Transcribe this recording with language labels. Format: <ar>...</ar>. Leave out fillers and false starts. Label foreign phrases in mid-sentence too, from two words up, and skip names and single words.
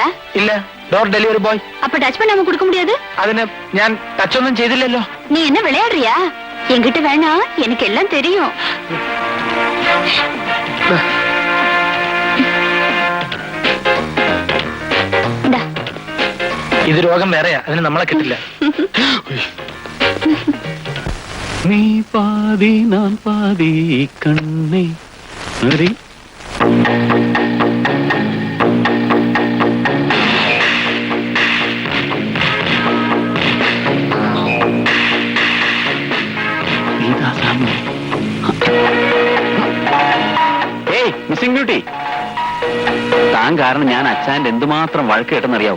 <en>ഇല്ല, door delivery boy.</en> <ta>அப்ப டச் பண்ணாம கொடுக்க முடியாது?</ta> <ml>അതിന് ഞാൻ ടച്ചൊന്നും ചെയ്തില്ലല്ലോ.</ml> <ta>நீ என்ன விளையாடுறியா? என்கிட்ட வேணாம், எனக்கு எல்லாம் தெரியும். இந்தா.</ta> <ml>ഇത് രോഗം വേറെയാ, അതിന് നമ്മളെ കിട്ടില്ല.</ml> <ta>நீ பாதி நான் பாதி கண்ணே ഹരി.</ta> <ml>ഏയ്</ml> <en>missing beauty,</en> <ml>താൻ കാരണം ഞാൻ അച്ഛൻ്റെ എന്തുമാത്രം വഴക്ക് കേട്ടെന്നറിയാവൂ.</ml>